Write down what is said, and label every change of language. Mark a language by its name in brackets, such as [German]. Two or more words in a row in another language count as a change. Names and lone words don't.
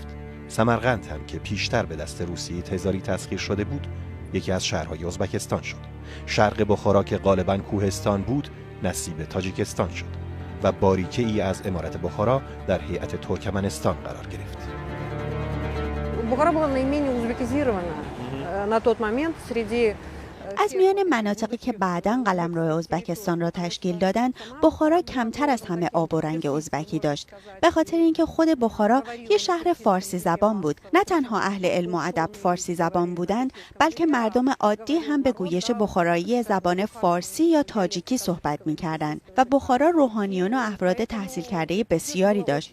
[Persian] سمرقند هم که پیشتر به دست روسیه تزاری تسخیر شده بود، یکی از شهرهای ازبکستان شد. شرق بخارا که غالباً کوهستان بود، نصیب تاجیکستان شد و باریکه ای از امارت بخارا در هیئت ترکمنستان قرار گرفت. [Russian] بخارا была наименее узбекизирована на тот момент среди [Persian] از میان مناطقی که بعداً قلمرو ازبکستان را تشکیل دادند، بخارا کمتر از همه آب و رنگ ازبکی داشت. به خاطر اینکه خود بخارا یک شهر فارسی زبان بود. نه تنها اهل علم و ادب فارسی زبان بودند، بلکه مردم عادی هم به گویش بخارایی زبان فارسی یا تاجیکی صحبت می‌کردند و بخارا روحانیون و افراد تحصیل کرده بسیاری داشت.